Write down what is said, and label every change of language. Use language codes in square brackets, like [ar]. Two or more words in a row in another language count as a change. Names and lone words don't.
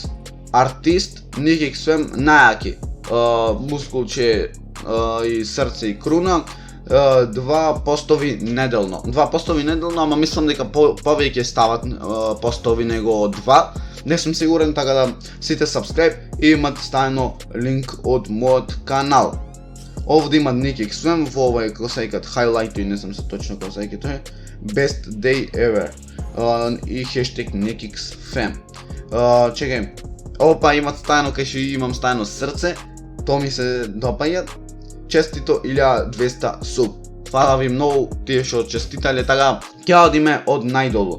[mk] Артист, Никикс фем, најаки, мускулче и срце и круна, 2 постови неделно, ама мислам дека повеќе стават постови него 2, не сум сигурен, така да сите subscribe и имате ставено линк од мојот канал. Овде има Никикс фем, во овој како се викат highlight, не знам се точно како се вика тоа, [en] best day ever [mk] и хештег Никикс фем. Чекај, опа, имат стајано, кај што имам стајано срце, то ми се допаѓа. Честито 1200 суб. Фала ви многу тие што честитале, така ќе одиме од најдолу.